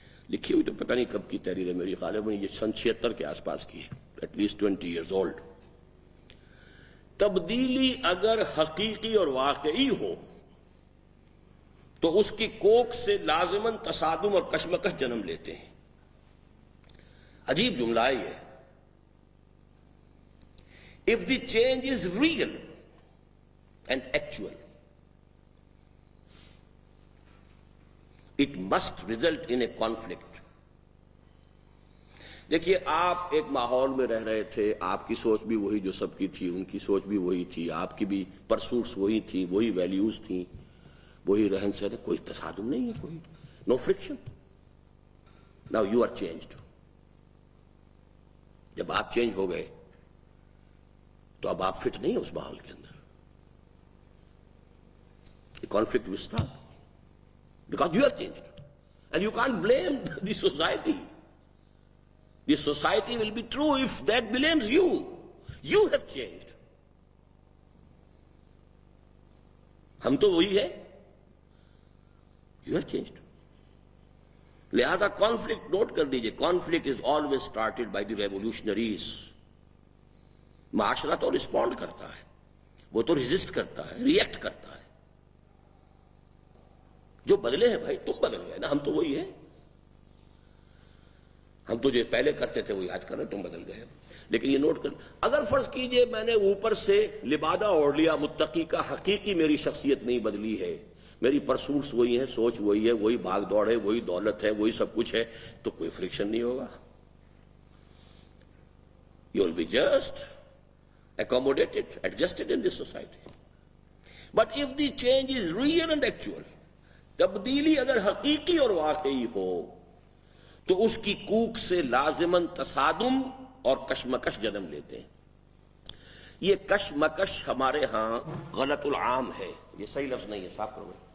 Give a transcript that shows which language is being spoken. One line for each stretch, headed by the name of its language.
Urdu: لکھی ہوئی تو پتہ نہیں کب کی تحریر ہے، میری غالباً یہ سن 76 کے آس پاس کی ہے،
English: At least 20 years old.
Urdu: تبدیلی اگر حقیقی اور واقعی ہو تو اس کی کوکھ سے لازماً تصادم اور کشمکش جنم لیتے ہیں. عجیب جملہ ہے یہ.
English: If the change is real and actual, it must result in a conflict.
Urdu: دیکھیے، آپ ایک ماحول میں رہ رہے تھے، آپ کی سوچ بھی وہی جو سب کی تھی، ان کی سوچ بھی وہی تھی، آپ کی بھی پرسوٹس وہی تھی، وہی ویلیوز تھیں، وہی رہن سہن، کوئی تصادم نہیں ہے، کوئی نو friction.
English: Now you are changed.
Urdu: جب آپ چینج ہو گئے تو اب آپ فٹ نہیں ہیں اس ماحول کے اندر.
English: Conflict will start because you are changed and you can't blame the society. The society will be true if that blames you. You have changed.
Urdu: ہم تو وہی ہے.
English: You have changed.
Urdu: لہذا کانفلکٹ نوٹ کر دیجئے،
English: Conflict is always started by the revolutionaries.
Urdu: معاشرہ تو respond کرتا ہے، وہ تو ریزسٹ کرتا ہے، ریئیکٹ کرتا ہے. جو بدلے ہیں بھائی، تم بدل گئے نا، ہم تو وہی ہیں. ہم تو جو پہلے کرتے تھے وہی آج کر رہے ہیں، تم بدل گئے. لیکن یہ نوٹ کر، اگر فرض کیجئے میں نے اوپر سے لبادہ اوڑھ لیا متقی کا، حقیقی میری شخصیت نہیں بدلی ہے، میری پرسوٹس وہی ہیں، سوچ وہی ہے، وہی بھاگ دوڑ ہے، وہی دولت ہے، وہی سب کچھ ہے، تو کوئی فرکشن نہیں ہوگا.
English: You will be just accommodated, adjusted in this society. But if the change is real and actual,
Urdu: تبدیلی اگر حقیقی اور واقعی ہو تو اس کی کوکھ سے لازماً تصادم اور کشمکش جنم لیتے ہیں. یہ کشمکش ہمارے ہاں غلط العام ہے، یہ صحیح لفظ نہیں ہے، صاف کرو.